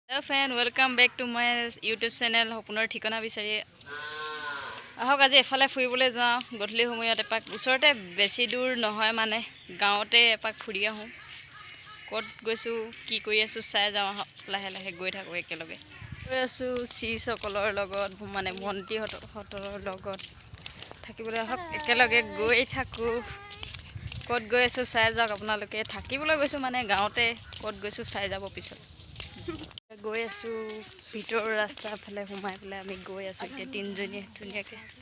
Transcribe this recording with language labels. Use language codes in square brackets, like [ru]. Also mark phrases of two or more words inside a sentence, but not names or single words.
[en] hello friend welcome back to my YouTube channel [as] सपোনৰ ঠিকনা বিচাৰি আহক আজি এফালে ফুৰিবলৈ যাওঁ গধূলি সময়ত এপাক ওচৰতে বেছি দূৰ নহয় মানে গাঁৱতে এপাক ফুৰি আহোঁ ক'ত গৈছোঁ কি কৰি আছোঁ চাই যাওঁ লাহে লাহে গৈ থাকোঁ একেলগে গৈ আছোঁ চিসকলৰ লগত মানে ভণ্টিহঁতৰ লগত থাকিবলৈ আহক একেলগে গৈ থাকোঁ ক'ত গৈ আছোঁ চাই যাওক আপোনালোকে থাকিবলৈ গৈছোঁ মানে গাঁৱতে ক'ত গৈছোঁ চাই যাব পিছত গৈ আছোঁ ভিতৰৰ ৰাস্তাৰ ফালে সোমাই পেলাই আমি গৈ আছোঁ এতিয়া তিনিজনীয়ে ধুনীয়াকৈ